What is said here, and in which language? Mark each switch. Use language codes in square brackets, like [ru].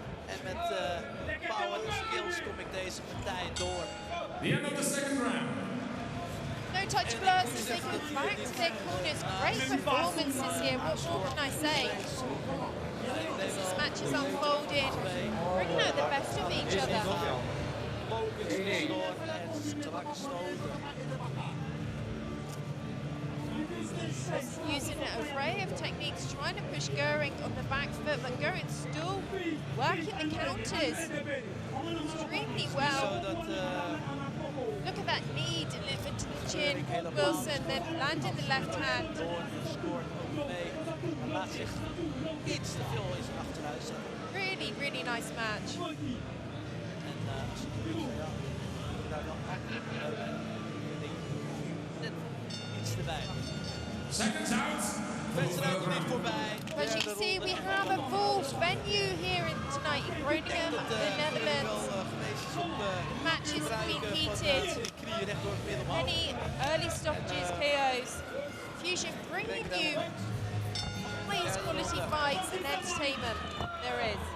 [nl] En met power en skills kom ik deze partij door. [en] The end of the second round. No touch gloves as they go back to their corners. Great performances here. What more can I say? As this match is unfolding, bringing out the best of each other. [nl] Focus tussendoor en strakke stoten. [en] Using an array of techniques, trying to push Goering on the back foot, but Goering still working the counters extremely well. Look at that knee delivered to the chin. Wilson then landed the left hand. [nl] Scoort ook mee. Laat zich iets te veel in zijn achteruit zetten. [en] Really, really nice match. [nl] En als het doet, ja, daar dan net iets erbij. [en] Seconds out. [nl] Wedstrijd nog niet voorbij. [en] But you can see we have a full venue here tonight in Groningen, the Netherlands. The match is being heated. Many early stoppages, KOs. Fusion bringing you highest quality fights and entertainment there is.